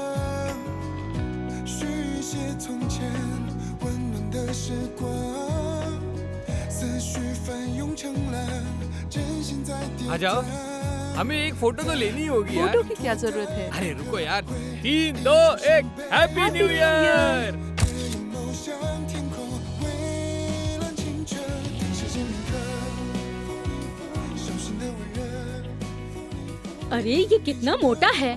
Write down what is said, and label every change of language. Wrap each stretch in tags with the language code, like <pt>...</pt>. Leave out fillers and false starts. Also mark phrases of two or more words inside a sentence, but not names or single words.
<zh>续写从前温暖的时光，思绪翻涌成浪，真心在跌</zh> <hi>आ जाओ, हमें एक फोटो तो लेनी होगी यार। फोटो की क्या जरूरत है? अरे रुको यार, 3, 2, 1,</hi> <en>Happy New Year.</en> <hi>अरे ये कितना मोटा है।</hi>